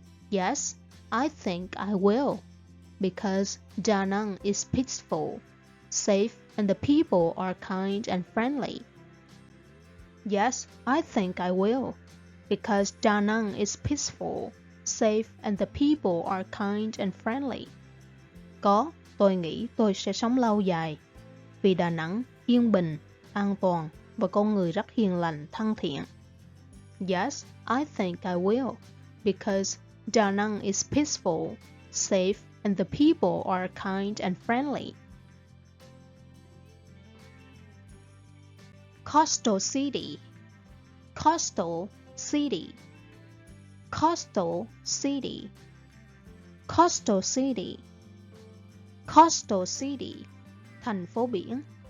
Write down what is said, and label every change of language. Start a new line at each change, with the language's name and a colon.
English: Yes, I think I will, because Da Nang is peaceful, safe, and the people are kind and friendly. Yes, I think I will, because Da Nang is peaceful, safe, and the people are kind and friendly.
Vietnamese: Có, tôi nghĩ tôi sẽ sống lâu dài, vì Đà Nẵng yên bình, an toàn và con người rất hiền lành, thân thiện.
English: Yes, I think I will, because Da Nang is peaceful, safe, and the people are kind and friendly. Coastal city, coastal city, coastal city, coastal city, coastal city,
Vietnamese: thành phố biển.